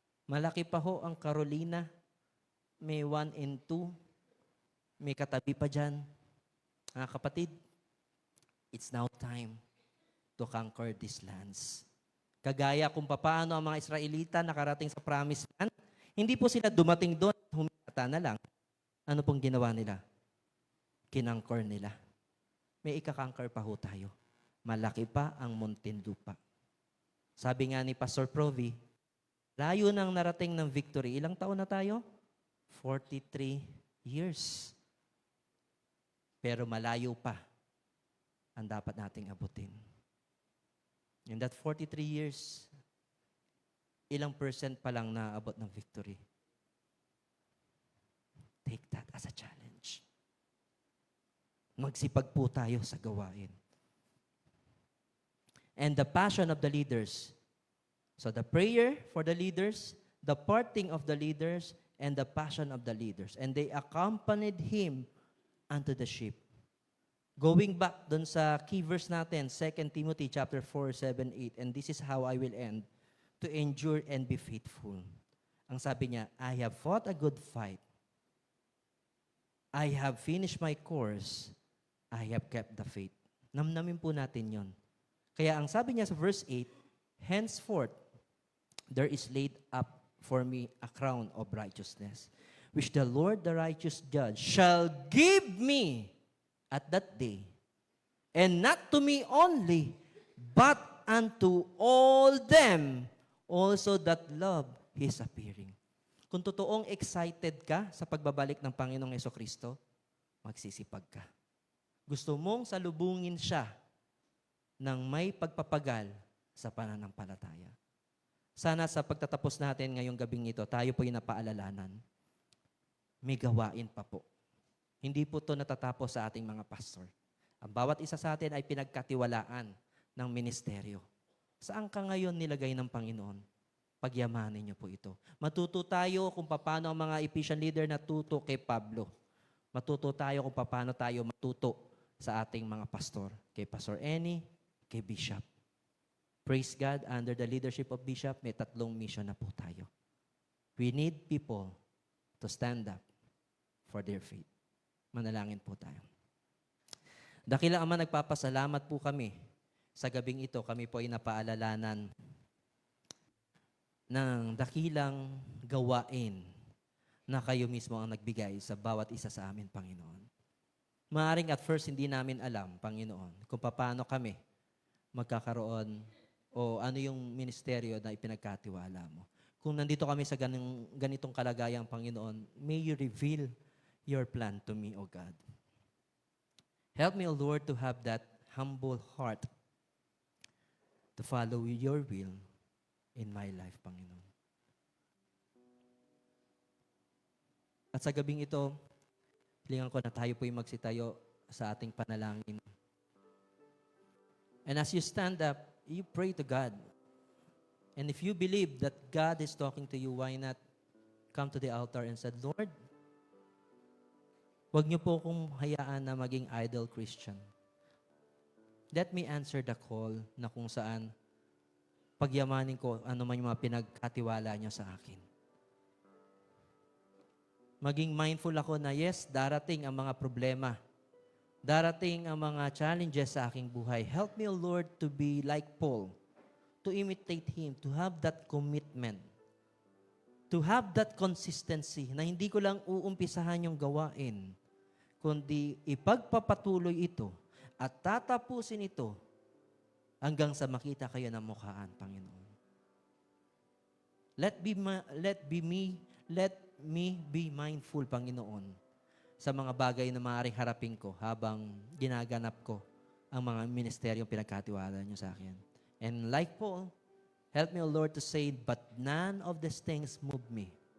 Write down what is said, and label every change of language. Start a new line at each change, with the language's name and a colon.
Filipino: Malaki pa ho ang Carolina. May 1 and 2. May katabi pa dyan. Mga kapatid,
English: it's now time to conquer these lands.
Filipino: Kagaya kung paano ang mga Israelita nakarating sa promised land, hindi po sila dumating doon at humilata na lang. Ano pong ginawa nila? Kinangkor nila. May ikakanker pa ho tayo. Malaki pa ang Muntinlupa. Sabi nga ni Pastor Provi, layo nang narating ng victory. Ilang taon na tayo? 43 years. Pero malayo pa ang dapat nating abutin.
English: In that 43 years,
Filipino: ilang percent pa lang naabot ng victory?
English: Take that as a challenge.
Filipino: Magsipag po tayo sa gawain.
English: And the passion of the leaders. So the prayer for the leaders, the parting of the leaders, and the passion of the leaders. And they accompanied him unto the ship. Going back
Filipino: dun sa
English: key verse natin, 2 Timothy chapter 4, 7, 8. And this is how I will end, to endure and be faithful.
Filipino: Ang sabi niya,
English: I have fought a good fight. I have finished my course. I have kept the faith.
Filipino: Namnamin po natin yon. Kaya ang sabi niya sa verse 8,
English: henceforth, there is laid up for me a crown of righteousness, which the Lord, the righteous judge, shall give me at that day, and not to me only, but unto all them also that love His appearing.
Filipino: Kung totoong excited ka sa pagbabalik ng Panginoong Jesucristo, magsisipag ka. Gusto mong salubungin siya ng may pagpapagal sa pananampalataya. Sana sa pagtatapos natin ngayong gabing ito, tayo po yung napaalalanan. May gawain pa po. Hindi po ito natatapos sa ating mga pastor. Ang bawat isa sa atin ay pinagkatiwalaan ng ministeryo. Saan ka ngayon nilagay ng Panginoon? Pagyamanin niyo po ito. Matuto tayo kung paano ang mga Ephesian leader natuto kay Pablo. Matuto tayo kung paano tayo matuto sa ating mga pastor. Kay Pastor Eni, kay Bishop. Praise God, under the leadership of Bishop, may 3 mission na po tayo.
English: We need people to stand up for their faith.
Filipino: Manalangin po tayo. Dakilang Ama, nagpapasalamat po kami. Sa gabing ito, kami po ay napaalalanan ng dakilang gawain na kayo mismo ang nagbigay sa bawat isa sa amin, Panginoon. Maaring at first hindi namin alam, Panginoon, kung paano kami magkakaroon o ano yung ministeryo na ipinagkatiwala mo. Kung nandito kami sa ganitong kalagayang, Panginoon,
English: may you reveal your plan to me, O God. Help me, O Lord, to have that humble heart to follow your will in my life, Panginoon.
Filipino: At sa gabing ito, hilingan ko na tayo po'y magsitayo sa ating panalangin.
English: And as you stand up, you pray to God. And if you believe that God is talking to you, why not come to the altar and say, Lord,
Filipino: huwag niyo po kong hayaan na maging idle Christian.
English: Let me answer the call
Filipino: na kung saan pagyamanin ko ano man yung mga pinagkatiwala niyo sa akin. Maging mindful ako na yes, darating ang mga problema. Darating ang mga challenges sa aking buhay.
English: Help me, O Lord, to be like Paul, to imitate him, to have that commitment, to have that consistency
Filipino: na hindi ko lang uumpisahan yung gawain, kundi ipagpapatuloy ito at tatapusin ito hanggang sa makita kayo ng mukhaan, Panginoon.
English: Let me be mindful,
Filipino: Panginoon, sa mga bagay na maaaring harapin ko habang ginaganap ko ang mga ministeryong pinagkatiwala niyo sa akin.
English: And like Paul, help me, O Lord, to say, but none of these things move me.